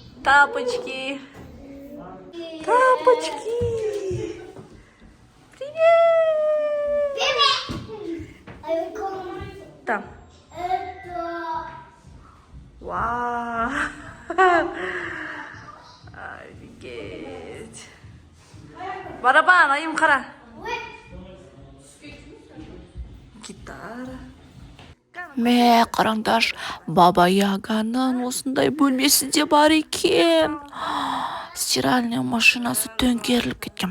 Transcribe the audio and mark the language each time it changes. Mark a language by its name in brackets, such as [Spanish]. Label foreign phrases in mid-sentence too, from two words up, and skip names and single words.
[Russian] Тапочки. Тапочки. Привет. Беби. Там. Это... Вау. Офигеть. [Kazakh] Барабан, айым қара. Гитара. Мә, қараңдар, Баба Яганың осындай бөлмесі де бар екен. [Russian] Стиральная машинасы [Kazakh] төңкеріліп кеткен.